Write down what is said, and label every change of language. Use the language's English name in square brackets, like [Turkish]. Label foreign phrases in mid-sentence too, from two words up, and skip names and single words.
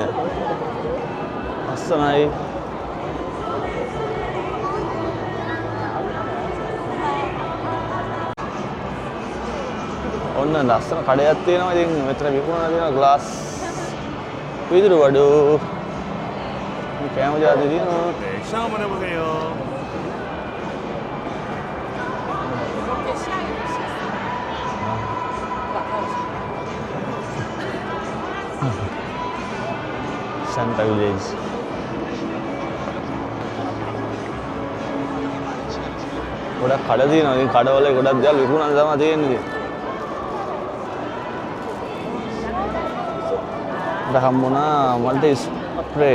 [Sinhala] ලස්සනයි. ඔන්න ලස්සන කඩයක් තියෙනවා. ඉතින් මෙතන විකුණන තියෙනවා ග්ලාස් විදුරු වඩු. මේ කෑම ජාති තියෙනවා. [Korean] 시작 한번 해보세요. Santa Village. [Sinhala] ගොඩක් කඩ තියෙනවා. ඉතින් කඩවල ගොඩක් දේවල් විකුණන්න තමයි තියෙන්නේ. මට හම්බුණා [English] multi spray.